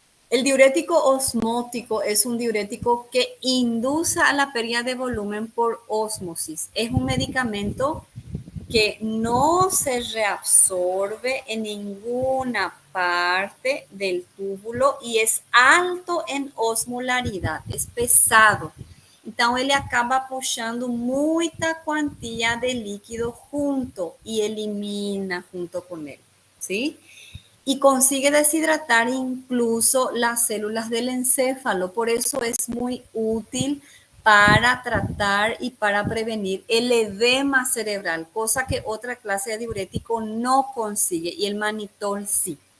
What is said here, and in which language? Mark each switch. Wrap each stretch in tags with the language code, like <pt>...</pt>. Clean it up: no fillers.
<es>El diurético osmótico es un diurético que induce a la pérdida de volumen por ósmosis. Es un medicamento que no se reabsorbe en ninguna parte del túbulo y es alto en osmolaridad, es pesado.</es> <pt>Então, ele acaba puxando muita quantia de líquido junto e elimina junto com ele,</pt> <es>¿sí? y consigue deshidratar incluso las células del encéfalo. Por eso es muy útil para tratar y para prevenir el edema cerebral, cosa que otra clase de diurético no consigue y el manitol sí.</es>